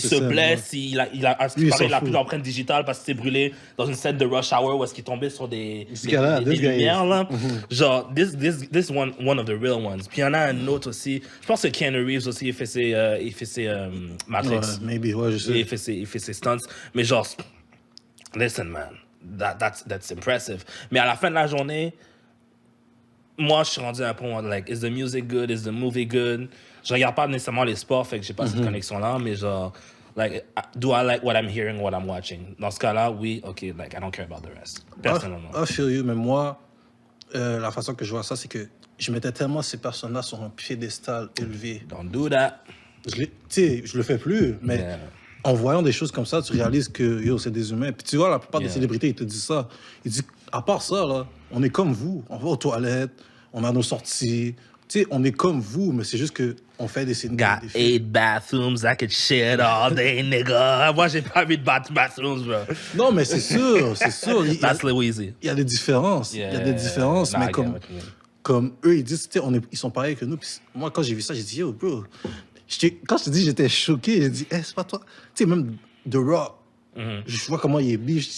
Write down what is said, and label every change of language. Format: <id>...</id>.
<fr>se blesse, il a plus d'empreinte digitale parce qu'il s'est brûlé dans une scène de Rush Hour où est-ce qu'il tombait sur des lumières, là. Genre,</fr> <en>this one of the real ones.</en> <fr>Puis il y en a un autre aussi. Je pense que Keanu Reeves aussi, il fait ses Matrix. Maybe, ouais, je sais. Il fait ses stunts. Mais genre,</fr> <en>listen, man, that's impressive.</en> <fr>Mais à la fin de la journée, moi, je suis rendu à un point,</fr> <en>like, is the music good? Is the movie good?</en> <fr>Je regarde pas nécessairement les sports, fait que j'ai pas cette connexion-là, mais genre,</fr> <en>like, do I like what I'm hearing, what I'm watching?</en> <fr>Dans ce cas-là, oui,</fr> <en>OK, like, I don't care about the rest.</en> <fr>Personnellement.</fr> <en>I feel you,</en> <fr>mais moi, la façon que je vois ça, c'est que je mettais tellement ces personnes-là sur un piédestal élevé.</fr> <en>Don't do that.</en> <fr>Tu sais, je le fais plus, mais en voyant des choses comme ça, tu réalises que, yo, c'est des humains. Puis tu vois, la plupart des célébrités, ils te disent ça. Ils disent, à part ça, là, on est comme vous. On va aux toilettes, on a nos sorties. Tu sais, on est comme vous, mais c'est juste qu'on fait des films.</fr> <en>Got 8 bathrooms, I could shit all day, nigga.</en> <fr>Moi, j'ai pas 8 bathrooms, bro. Non, mais c'est sûr, c'est sûr.</fr> <en>That's Louisy.</en> <fr>Il y a des différences. Il y a des différences, mais comme eux, ils disent, tu sais, ils sont pareils que nous. Puis moi, quand j'ai vu ça, j'ai dit, yo, bro. Quand je te dis, j'étais choqué. J'ai dit, c'est pas toi. Tu sais, même The Rock. Je vois comment il est biche.</fr>